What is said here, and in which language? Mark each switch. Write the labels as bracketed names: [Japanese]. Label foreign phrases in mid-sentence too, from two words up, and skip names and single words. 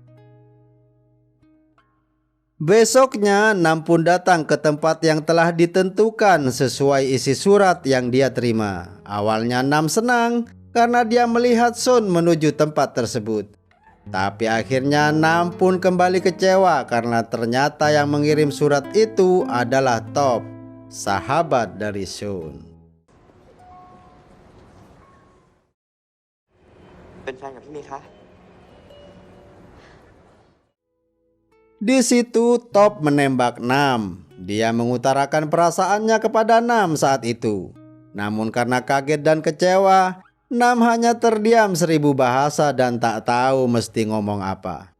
[Indonesian] Besoknya Nam pun datang ke tempat yang telah ditentukan sesuai isi surat yang dia terima. Awalnya Nam senang karena dia melihat Sean menuju tempat tersebut. Tapi akhirnya Nam pun kembali kecewa karena ternyata yang mengirim surat itu adalah Top, sahabat dari Sean. [Thai] เป็นแฟนกับพี่มีคะ [Indonesian] Di situ Top menembak Nam. Dia mengutarakan perasaannya kepada Nam saat itu. Namun karena kaget dan kecewa, Nam hanya terdiam 1000 bahasa dan tak tahu mesti ngomong apa.